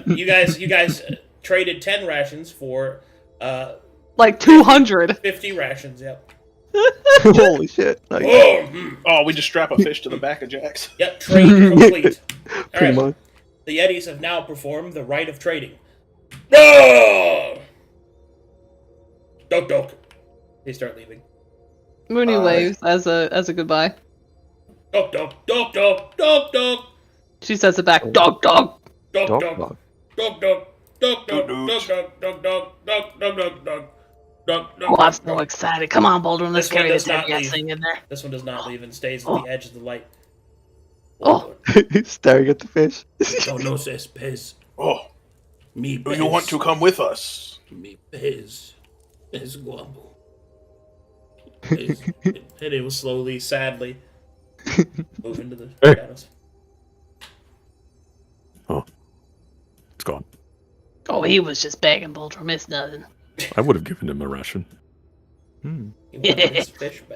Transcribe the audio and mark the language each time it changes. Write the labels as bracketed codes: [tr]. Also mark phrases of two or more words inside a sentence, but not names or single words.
[en] You guys traded 10 rations for Like 200. 50 rations. Yep. Holy shit. Nice. Oh, we just strap a fish to the back of Jax. Yep. Trade complete. All Pretty right. much. The Yetis have now performed the rite of trading. No! Dok dok. They start leaving. Mooney waves as a goodbye. Dok dok dok dok dok dok She says it back. Dog, dog. dok Dog, dok dog. dok dok dok dok Dok, dok dok dok dok dok dok dok. Oh, I'm so excited. Come on, Boulder, let's This one carry does this not heavy ass leave. thing in there. This one does not leave and stays at the edge of the light. Oh. Staring at the fish. [es] No ses pez. [en] Oh, Mi do you want to come with us? [es] Mi pez es guapo. [en] And it will slowly, sadly move into the shadows. Oh, it's gone. Oh, he was just begging Boulder, miss nothing. I would have given him a ration. He wanted his fish back.